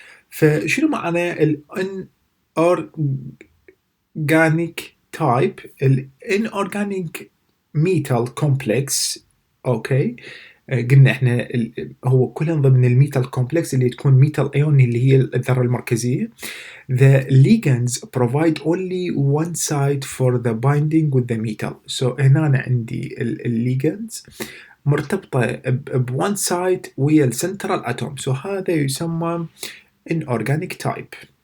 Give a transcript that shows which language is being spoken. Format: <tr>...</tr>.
<ar>فشنو معنى الان اورجانيك تايب؟ الان اورجانيك ميتال كومبلكس اوكي. قلنا احنا هو كلهم ضمن الميتال كومبلكس اللي تكون ميتال ايون اللي هي الذره المركزيه.</ar> <en>The ligands provide only one side for the binding with the metal. So</en> <ar>هنا أنا عندي الليجندز مرتبطة ب</ar> <en>one side</en> <ar>ويا السنترال اتوم.</ar> <en>So</en> <ar>هذا يسمى</ar> <en>inorganic type.</en>